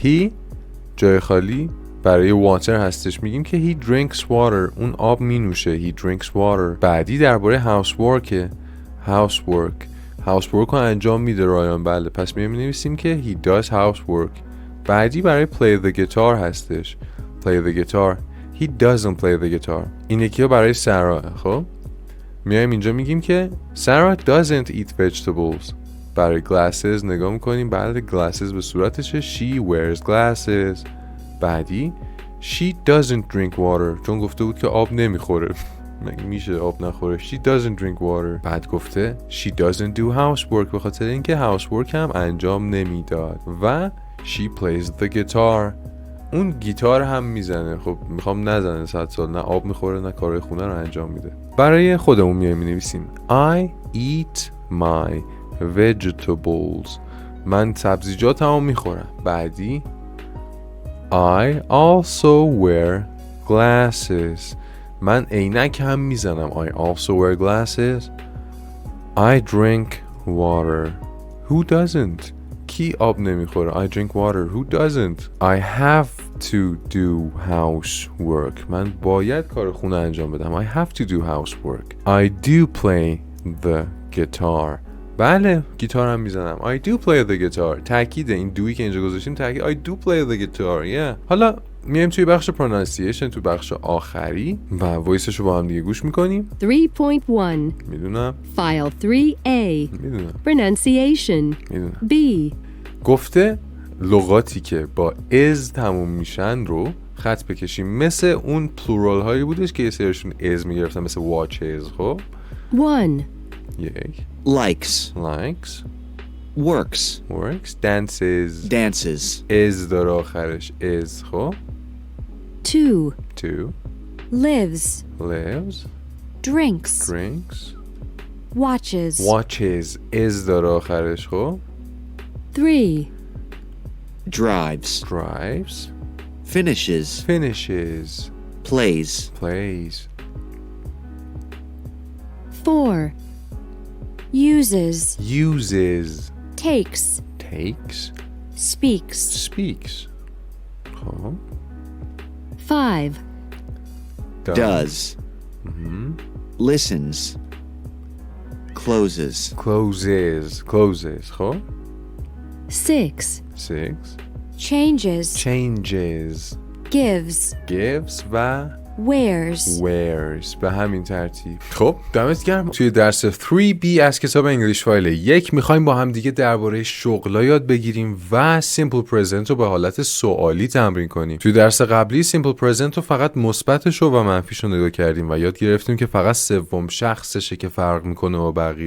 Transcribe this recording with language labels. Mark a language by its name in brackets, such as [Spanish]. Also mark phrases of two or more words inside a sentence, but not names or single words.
[Persian] He جای خالی برای water هستش، میگیم که [English] he drinks water. [Persian] اون آب می نوشه. [English] he drinks water. [Persian] بعدی درباره housework. housework رو انجام میده رایان. بله، پس می نویسیم که [English] he does housework. [Persian] بعدی برای [English] play the guitar [Persian] هستش. [English] play the guitar. he doesn't play the guitar. [Persian] این یکی برای سارا. خب میایم اینجا میگیم که [English] Sarah doesn't eat vegetables. [Persian] برای glasses نگاه میکنیم. بله glasses به صورتشه. [English] she wears glasses. [Persian] بعدی [English] she doesn't drink water. [Persian] چون گفته بود که آب نمیخوره. میشه آب نخوره. [English] she doesn't drink water. [Persian] بعد گفته [English] she doesn't do housework [Persian] به خاطر اینکه housework هم انجام نمیداد. [English] و she plays the guitar. [Persian] اون گیتار هم میزنه. خب میخوام نزنه 100 سال، نه آب میخوره نه کارهای خونه رو انجام میده. برای خودمون میایم مینویسیم [English] I eat my vegetables. [Persian] من سبزیجاتمو میخورم. بعدی [English] I also wear glasses. [Persian] من عینک هم میزنم. [English] I also wear glasses. I drink water. Who doesn't? [Persian] کی آب نمیخوره؟ [English] I drink water. Who doesn't? I have to do housework. [Persian] من باید کار خونه انجام بدم. [English] I have to do housework. I do play the guitar. [Persian] بله گیتار هم میزنم. [English] I do play the guitar. [Persian] تأکید این دویی که اینجا گذاشتیم تأکید [English] I do play the guitar. [Persian] Yeah. حالا میایم توی بخش pronunciation، توی بخش آخری و وایسش رو با هم دیگه گوش میکنیم. 3.1 میدونم. File 3A میدونم. Pronunciation میدونم. B گفته لغاتی که با از تموم میشن رو خط بکشیم. مثل اون پلورال هایی بودش که یه سریشون از میگرفتن، مثل watches. خب 1 یک [English] likes works dances [Persian] از داره آخرش از. خب [English] 2 lives drinks watches [Persian] از داره آخرش. خب 3 drives, finishes plays, [English] 4 uses takes speaks [Persian] خب 5 [English] does, listens, closes, [Persian] خب 6 changes gives و wears به همین ترتیب. خب دمت گرم. توی درس 3B از کتاب انگلیش فایل 1 میخوایم با هم دیگه درباره شغلا یاد بگیریم و [English] simple present [Persian] رو به حالت سوالی تمرین کنیم. توی درس قبلی [English] simple present [Persian] رو فقط مثبتش و منفیش رو نگاه کردیم و یاد گرفتیم که فقط سوم شخصشه که فرق میکنه با بقیه.